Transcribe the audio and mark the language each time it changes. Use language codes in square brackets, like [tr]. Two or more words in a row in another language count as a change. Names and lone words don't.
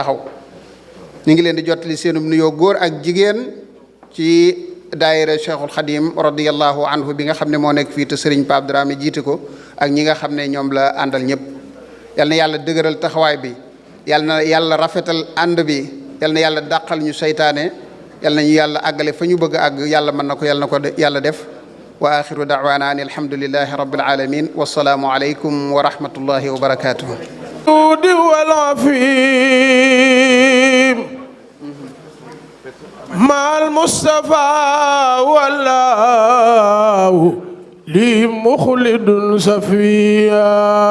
[wo] taxaw ñu ngi leen di jottali seenum nuyoo góor ak jigéen ci daayira Cheikhul Khadim [ar] رضي الله عنه [wo] bi nga xam ne moo nekk fii te Serigne Pape Dramé jiite ko ak ñi nga xam ne ñoom la àndal ñëpp yal na yàlla dëgëral taxawaay bi yal na yàlla rafetal ànd bi yal na yàlla dàqal ñu seytaane yal na ñu yàlla àggale fa ñu bëgg a àgg yàlla mën na ko yàlla def [ar] وآخر دعوانا أن الحمد لله رب العالمين والسلام عليكم ورحمة الله وبركاته مع المصطفى والله لي مخلد صفيا